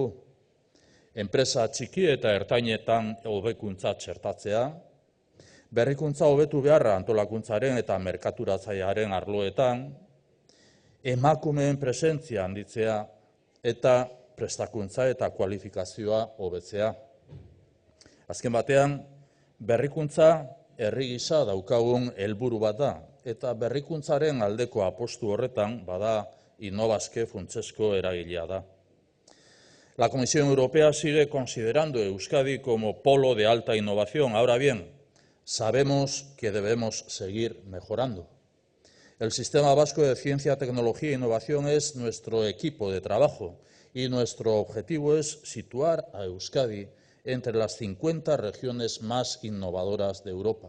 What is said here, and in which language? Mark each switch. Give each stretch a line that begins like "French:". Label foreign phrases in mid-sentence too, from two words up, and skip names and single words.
Basque: Enpresa txiki eta ertainetan hobekuntza txertatzea, berrikuntza hobetu beharra antolakuntzaren eta merkaturatzailearen arloetan, emakumeen presentzia handitzea eta prestakuntza eta kualifikazioa hobetzea. Azken batean, berrikuntza herri gisa daukagun helburu bat da, eta berrikuntzaren aldeko apostu horretan bada Innobasque funtsezko eragilea da.
Spanish: La Comisión Europea sigue considerando a Euskadi como polo de alta innovación. Ahora bien, sabemos que debemos seguir mejorando. El Sistema Vasco de Ciencia, Tecnología e Innovación es nuestro equipo de trabajo y nuestro objetivo es situar a Euskadi entre las 50 regiones más innovadoras de Europa.